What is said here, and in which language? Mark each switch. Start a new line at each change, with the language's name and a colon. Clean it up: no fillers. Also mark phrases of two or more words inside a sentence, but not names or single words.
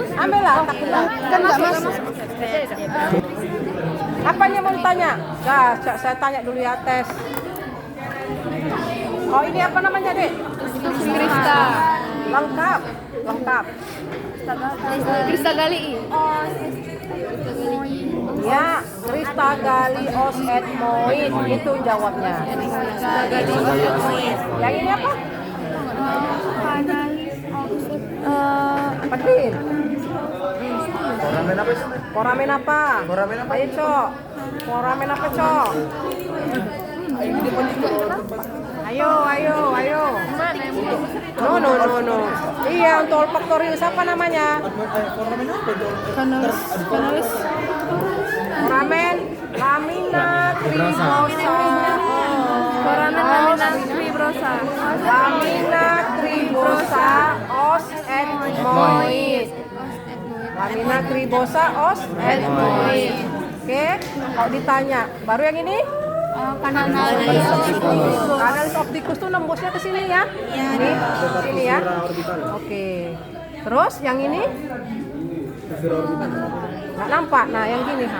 Indonesian: Ambil lah kakinya. Kan nggak masuk. Apanya mau ditanya? Nah, saya tanya dulu ya tes. Oh ini apa namanya dek? Crista. Lengkap.
Latin: Crista galii.
Indonesian: Ya,
Latin: Crista galios et moid
Indonesian: itu jawabnya. Yang ini apa? Pedin. Foramen apa? Ayo cok. Foramen apa cok? Ayo. No. Iya, untuk olfaktorius apa namanya? Kanalis.
Latin: Foramen lamina cribosa. Foramen lamina fibrosa. Lamina cribosa os et moid. Lamina cribosa os et moid.
Indonesian: Oke, kalau ditanya, baru yang ini?
Latin: Kanalis opticus
Indonesian: tuh nembusnya ke sini ya? Ini, sini ya? Oke. Terus yang ini? Nggak nampak. Nah, yang gini ha.